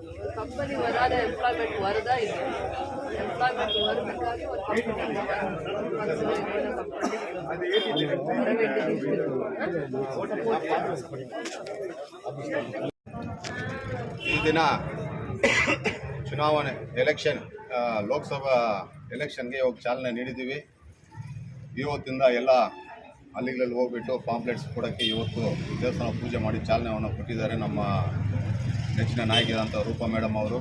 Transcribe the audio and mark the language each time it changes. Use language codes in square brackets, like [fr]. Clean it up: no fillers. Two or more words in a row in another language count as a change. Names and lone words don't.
[ta] ஒரு கம்பெனி வராத எம்ப்ளாய்மெண்ட் வருதா இல்லை? எம்ப்ளாய்மெண்ட் வருவதற்காக ஒரு கம்பெனி வர வேண்டியது [kn] ಈ ದಿನ ಚುನಾವಣೆ ಎಲೆಕ್ಷನ್ ಲೋಕಸಭಾ ಎಲೆಕ್ಷನ್ಗೆ ಇವಾಗ ಚಾಲನೆ ನೀಡಿದ್ದೀವಿ. ಇವತ್ತಿಂದ ಎಲ್ಲ ಹಳ್ಳಿಗಳಲ್ಲಿ ಹೋಗ್ಬಿಟ್ಟು ಪಾಂಪ್ಲೆಟ್ಸ್ ಕೊಡೋಕ್ಕೆ ಇವತ್ತು ದೇವಸ್ಥಾನ ಪೂಜೆ ಮಾಡಿ ಚಾಲನೆಯನ್ನು ಕೊಟ್ಟಿದ್ದಾರೆ ನಮ್ಮ ನೆಚ್ಚಿನ ನಾಯಕಿಯಾದಂಥ ರೂಪಾ ಮೇಡಮ್ ಅವರು.